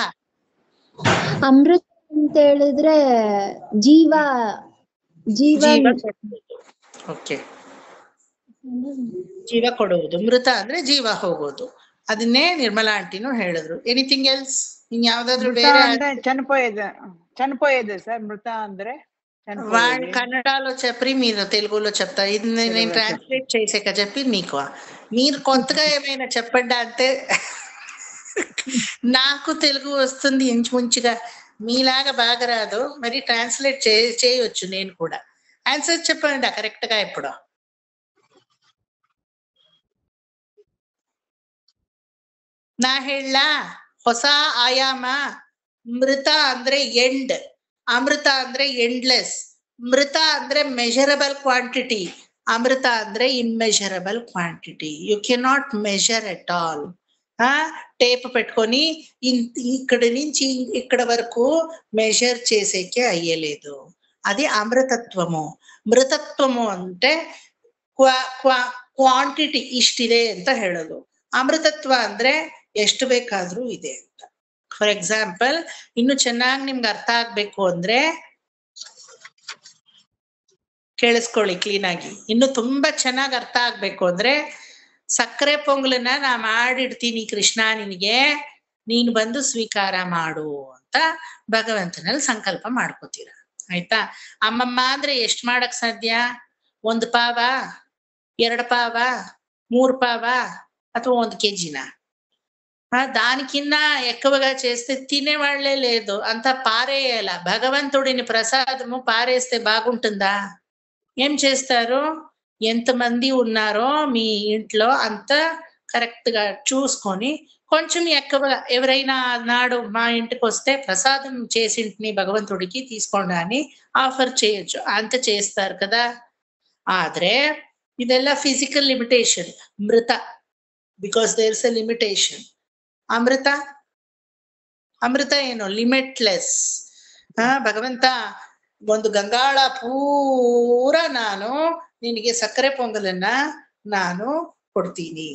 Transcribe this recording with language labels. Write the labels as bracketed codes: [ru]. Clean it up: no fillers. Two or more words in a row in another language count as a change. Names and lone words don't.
[kn] ಅಮೃತ ಅಂತ ಹೇಳಿದ್ರೆ ಜೀವ. ಓಕೆ, ಜೀವ ಕೊಡುವುದು. ಮೃತ ಅಂದ್ರೆ ಜೀವ ಹೋಗೋದು. ಅದನ್ನೇ ನಿರ್ಮಲಾ ಆಂಟಿನೂ ಹೇಳಿದ್ರು. [en] anything else? [kn] ಇನ್ ಯಾವ್ದಾದ್ರು ಬೇರೆ? [te] చనిపోయేది సార్ [kn] మృత ಅಂದ್ರೆ [te] కన్నడలో చెప్పి మీరు తెలుగులో చెప్తారు. ఇది నేను ట్రాన్స్లేట్ చేసాక చెప్పి మీకు మీరు కొత్తగా ఏమైనా చెప్పండి అంటే నాకు తెలుగు వస్తుంది ఇంచుమించుగా, మీలాగా బాగా రాదు. మరి ట్రాన్స్లేట్ చేయొచ్చు నేను కూడా. ఆన్సర్ చెప్పండి కరెక్ట్ గా. ఇప్పుడు [kn] ನಾ ಹೇಳ ಹೊಸ ಆಯಾಮ. ಮೃತ ಅಂದ್ರೆ ಎಂಡ್, ಅಮೃತ ಅಂದ್ರೆ ಎಂಡ್ಲೆಸ್. ಮೃತ ಅಂದ್ರೆ [en] measurable quantity, [kn] ಅಮೃತ ಅಂದ್ರೆ [en] immeasurable quantity. you can not measure at all. [te] టేప్ పెట్టుకొని ఇక్కడి నుంచి ఇక్కడ వరకు మెజర్ చేసేకే అయ్యలేదు. అది అమృతత్వము. [kn] ಮೃತತ್ವము అంటే ಕ್ವಾಂಟಿಟಿ ಇಷ್ಟಿದೆ ಅಂತ ಹೇಳೋದು. ಅಮೃತತ್ವ ಅಂದ್ರೆ ಎಷ್ಟು ಬೇಕಾದ್ರೂ ಇದೆ ಅಂತ. [en] for example, [kn] ಇನ್ನು ಚೆನ್ನಾಗಿ ನಿಮ್ಗೆ ಅರ್ಥ ಆಗ್ಬೇಕು ಅಂದ್ರೆ ಕೇಳಿಸ್ಕೊಳ್ಳಿ ಕ್ಲೀನ್ ಆಗಿ. ಇನ್ನು ತುಂಬಾ ಚೆನ್ನಾಗಿ ಅರ್ಥ ಆಗ್ಬೇಕು ಅಂದ್ರೆ, ಸಕ್ಕರೆ ಪೊಂಗಲನ್ನ ನಾ ಮಾಡಿಡ್ತೀನಿ ಕೃಷ್ಣ ನಿನಗೆ, ನೀನು ಬಂದು ಸ್ವೀಕಾರ ಮಾಡು ಅಂತ ಭಗವಂತನಲ್ಲಿ ಸಂಕಲ್ಪ ಮಾಡ್ಕೋತೀರ. ಆಯ್ತಾ? ಅಮ್ಮಮ್ಮ ಅಂದ್ರೆ ಎಷ್ಟ್ ಮಾಡಕ್ ಸಾಧ್ಯ? 1 ಪಾವ, [te] 2 పావ, 3 పావ [kn] ಅಥವಾ [te] 1 కేజీనా? దానికిన్నా ఎక్కువగా చేస్తే తినేవాళ్లే లేదు. అంత పారేయాల. భగవంతుడిని ప్రసాదము పారేస్తే బాగుంటుందా? ఏం చేస్తారు? ఎంతమంది ఉన్నారో మీ ఇంట్లో అంత కరెక్ట్ గా చూసుకొని కొంచెం ఎక్కువగా, ఎవరైనా నాడు మా ఇంటికి వస్తే ప్రసాదం చేసింటిని భగవంతుడికి తీసుకోండి అని ఆఫర్ చేయొచ్చు. అంత చేస్తారు కదా. [kn] ಆದ್ರೆ ಇದೆಲ್ಲ [en] physical limitation. [kn] ಮೃತ, [en] because there is a limitation. [kn] ಅಮೃತ, ಅಮೃತ ಏನು? ಲಿಮಿಟ್ಲೆಸ್. ಭಗವಂತ ಒಂದು ಗಂಗಾಳ ಪೂರ ನಾನು ನಿನಗೆ ಸಕ್ಕರೆ ಪೊಂಗಲನ್ನ ನಾನು ಕೊಡ್ತೀನಿ.